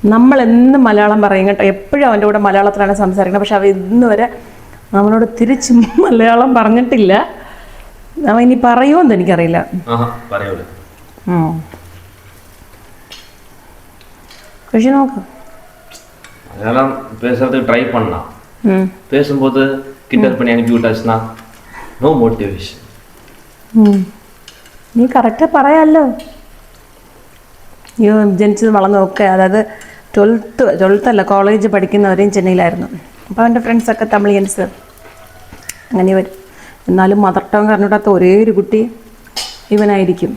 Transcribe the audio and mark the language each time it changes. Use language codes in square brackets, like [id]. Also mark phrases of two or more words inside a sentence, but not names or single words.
[ml] നമ്മളെന്നും മലയാളം പറയും കേട്ടോ, എപ്പോഴും അവൻ്റെ കൂടെ മലയാളത്തിലാണ് സംസാരിക്കുന്നത്. പക്ഷെ അവൻ ഇന്ന് വരെ അവനോട് തിരിച്ച് മലയാളം പറഞ്ഞിട്ടില്ല. അവൻ ഇനി പറയുമോന്ന് എനിക്കറിയില്ല. പക്ഷെ നോക്ക്, [ta] மலையாளம் பேசுறதுக்கு ட்ரை பண்ணலாம். பேசும்போது கிண்டல் பண்ணி அனுப்பி விட்டாச்சுன்னா [en] no motivation. [ml] നീ കറക്റ്റ് പറയാമല്ലോ. അയ്യോ, ജനിച്ചത് വളർന്നതൊക്കെ, അതായത് 12th അല്ല, കോളേജ് പഠിക്കുന്നവരെയും ചെന്നൈയിലായിരുന്നു. അപ്പോൾ അവൻ്റെ ഫ്രണ്ട്സൊക്കെ തമിഴിയൻസ് അങ്ങനെ വരും. എന്നാലും [en] mother tongue [ml] അറിഞ്ഞിടാത്ത ഒരേ ഒരു കുട്ടി ഇവനായിരിക്കും.